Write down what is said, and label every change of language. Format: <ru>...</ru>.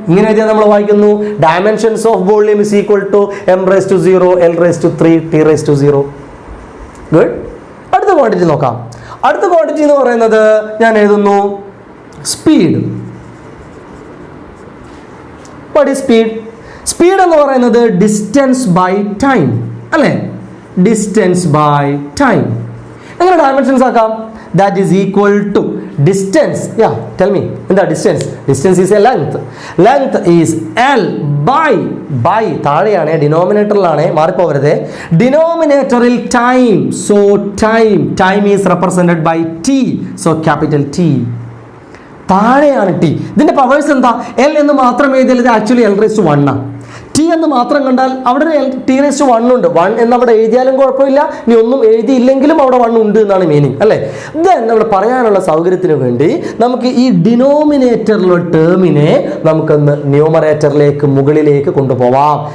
<ml>ഇങ്ങനെ എഴുതിയാൽ നമ്മൾ വായിക്കുന്നു</ml> <en>dimensions of volume is equal to M raise to 0,</en> <ml>L raise to 3, T raise to 0. Good. അടുത്ത quantity നോക്കാം. അടുത്ത ക്വാണ്ടിറ്റി എന്ന് പറയുന്നത് ഞാൻ എഴുതുന്നു speed.</ml> <en>What is speed?</en> <ml>Speed എന്ന് പറയുന്നത് ഡിസ്റ്റൻസ് ബൈ ടൈം അല്ലേ? Distance by time. എങ്ങനെ ഡയമെൻഷൻസ് ആക്കാം?</ml> <en>That is equal to distance. Yeah, tell me.</en> <ml>എന്താ distance?</ml> <en>Distance is a length. Length is L by</en> <ml>താഴെയാണ്, ഡിനോമിനേറ്ററിലാണ്, മാറിപ്പോവരുത്. ഡിനോമിനേറ്ററിൽ time.</ml> <en>So time is represented by T. So capital T.</en> <ml>താഴെയാണ് T. ഇതിന്റെ powers എന്താ? L എന്ന് മാത്രം എഴുതിയാൽ ഇത് ആക്ച്വലി L⁻1 ആണ്. ടി എന്ന് മാത്രം കണ്ടാൽ അവിടെ ഒരു T⁻1 ഉണ്ട്. 1 എന്ന് അവിടെ എഴുതിയാലും കുഴപ്പമില്ല, ഇനി ഒന്നും എഴുതിയില്ലെങ്കിലും അവിടെ 1 ഉണ്ട് എന്നാണ് മീനിങ്, അല്ലേ? ദെൻ നമ്മൾ പറയാനുള്ള സൗകര്യത്തിന് വേണ്ടി നമുക്ക് ഈ ഡിനോമിനേറ്ററിലുള്ള ടേമിനെ നമുക്കൊന്ന് ന്യൂമറേറ്ററിലേക്ക് മുകളിലേക്ക് കൊണ്ടുപോവാം.</ml>